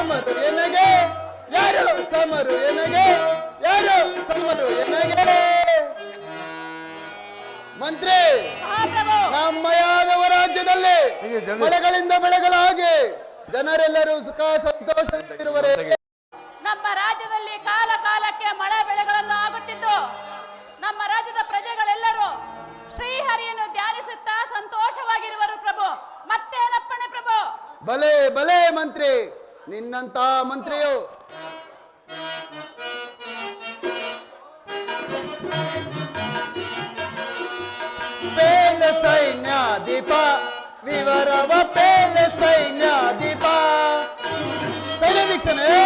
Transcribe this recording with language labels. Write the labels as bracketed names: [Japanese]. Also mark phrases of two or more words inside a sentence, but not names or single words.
[Kannada] ಎನಗೆ ಯಾರು ಸಮರು ಎನಗೆ ಯಾರು ಸಮರು ಎನಗೆ ಮಂತ್ರಿ ನಮ್ಮ ಯಾದವ ರಾಜ್ಯದಲ್ಲಿ ಮಳೆಗಳಿಂದ ಬೆಳೆಗಳಾಗಿ ಜನರೆಲ್ಲರೂ ಸುಖ ಸಂತೋಷದಲ್ಲಿರುವರೆ. ನಮ್ಮ ರಾಜ್ಯದಲ್ಲಿ ಕಾಲ ಕಾಲಕ್ಕೆ ಮಳೆ ಬೆಳೆಗಳನ್ನು ಆಗುತ್ತಿದ್ದು ನಮ್ಮ ರಾಜ್ಯದ ಪ್ರಜೆಗಳೆಲ್ಲರೂ ಶ್ರೀಹರಿಯನ್ನು ಧ್ಯಾನಿಸುತ್ತಾ ಸಂತೋಷವಾಗಿರುವರು ಪ್ರಭು. ಮತ್ತೇನಪ್ಪಣೆ ಪ್ರಭು? ಬಲೆ ಬಲೆ ಮಂತ್ರಿ, ನಿನ್ನಂತ ಮಂತ್ರಿಯು ಪೇಳ ಸೈನ್ಯಾಧಿಪ ವಿವರವ ಪೇಳ ಸೈನ್ಯಾಧಿಪ ಸೈನ್ಯಾಧೀಕ್ಷನೇ